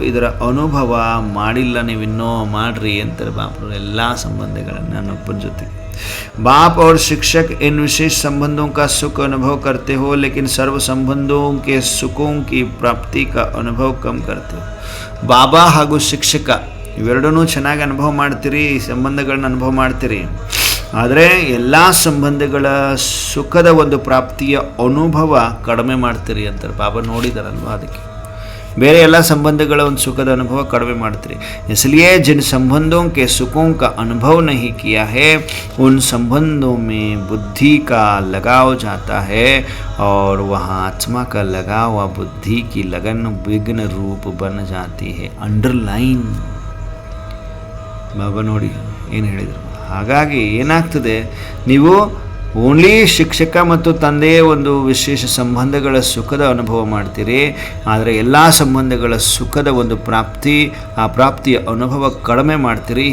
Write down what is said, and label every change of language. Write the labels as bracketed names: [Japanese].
[Kannada] ಇದರ ಅನುಭವ ಮಾಡಿಲ್ಲ, ನೀವಿನ್ನೂ ಮಾಡ್ರಿ ಅಂತಾರೆ ಬಾಪರು. ಎಲ್ಲ ಸಂಬಂಧಗಳನ್ನು ನನ್ನೊಬ್ಬನ ಜೊತೆಗೆ. [Hindi] बाप और शिक्षक इन विशेष संबंधों का सुख अनुभव करते हो, लेकिन सर्व संबंधों के सुखों की प्राप्ति का अनुभव कम करते हो. [Kannada] बाबा ಹಾಗೂ ಶಿಕ್ಷಕ ಇವೆರಡನ್ನೂ ಚೆನ್ನಾಗಿ ಅನುಭವ ಮಾಡ್ತೀರಿ, ಸಂಬಂಧಗಳನ್ನ ಅನುಭವ ಮಾಡ್ತೀರಿ, ಆದರೆ ಎಲ್ಲ ಸಂಬಂಧಗಳ ಸುಖದ ಒಂದು ಪ್ರಾಪ್ತಿಯ ಅನುಭವ ಕಡಿಮೆ ಮಾಡ್ತೀರಿ ಅಂತಾರೆ ಬಾಬಾ. ನೋಡಿದಾರಲ್ವ, ಅದಕ್ಕೆ ಬೇರೆ ಎಲ್ಲ ಸಂಬಂಧಗಳ ಒಂದು ಸುಖದ ಅನುಭವ ಕಡಿಮೆ ಮಾಡ್ತೀರಿ. [Hindi] इसलिए जिन संबंधों के सुखों का अनुभव नहीं किया है, उन संबंधों में बुद्धि का लगाव जाता है और वहाँ आत्मा का लगाव व बुद्धि की लगन विघ्न रूप बन जाती है. [Kannada] अंडरलाइन ಬಾಬಾ ನೋಡಿ ಏನು ಹೇಳಿದರು. ಹಾಗಾಗಿ ಏನಾಗ್ತದೆ, ನೀವು ಓನ್ಲಿ ಶಿಕ್ಷಕ ಮತ್ತು ತಂದೆಯೇ ಒಂದು ವಿಶೇಷ ಸಂಬಂಧಗಳ ಸುಖದ ಅನುಭವ ಮಾಡ್ತೀರಿ, ಆದರೆ ಎಲ್ಲ ಸಂಬಂಧಗಳ ಸುಖದ ಒಂದು ಆ ಪ್ರಾಪ್ತಿಯ ಅನುಭವ ಕಡಿಮೆ ಮಾಡ್ತೀರಿ.